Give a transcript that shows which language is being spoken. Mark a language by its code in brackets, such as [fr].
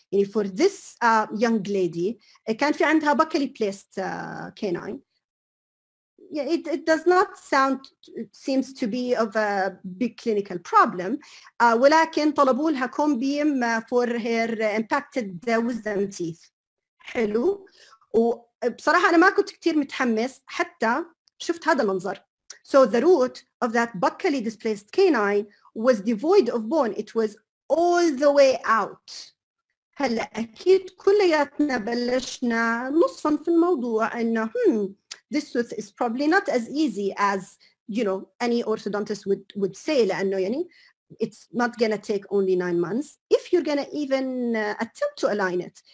[ar] يعني [en] for this young lady [ar] كان في عندها [en] buccally placed canine. Yeah, it does not sound, it seems to be of a big clinical problem. [ar] ولكن طلبوا لها [en] comb beam for her impacted wisdom teeth. [ar] حلو. وبصراحة أنا ما كنت كتير متحمس حتى شفت هذا المنظر. [en] So the root of that buccally displaced canine was devoid of bone. It was all the way out. [ar] هلا أكيد كلياتنا بلشنا نصفن في الموضوع إنه [en] this tooth is probably not as easy as you know any orthodontist would say [ar] لأنه يعني [en] it's not gonna take only 9 months if you're gonna even attempt to align it.